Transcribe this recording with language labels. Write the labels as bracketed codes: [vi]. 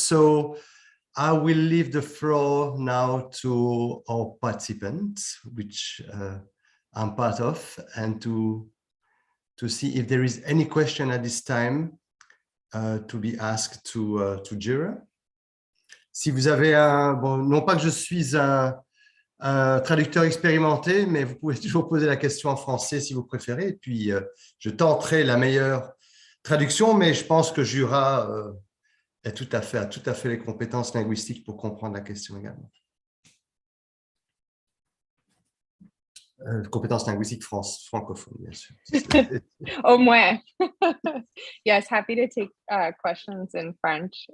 [en] So I will leave the floor now to our participants, which I'm part of, and to see if there is any question at this time to be asked to Jura. [fr] Si vous avez bon, non pas que je suis un traducteur expérimenté, mais vous pouvez toujours poser la question en français si vous préférez, et puis je tenterai la meilleure traduction, mais je pense que Jura a tout à fait les compétences linguistiques pour comprendre la question également. Compétences linguistiques francophones, bien sûr. Au moins. [en] Yes, happy to take questions in French.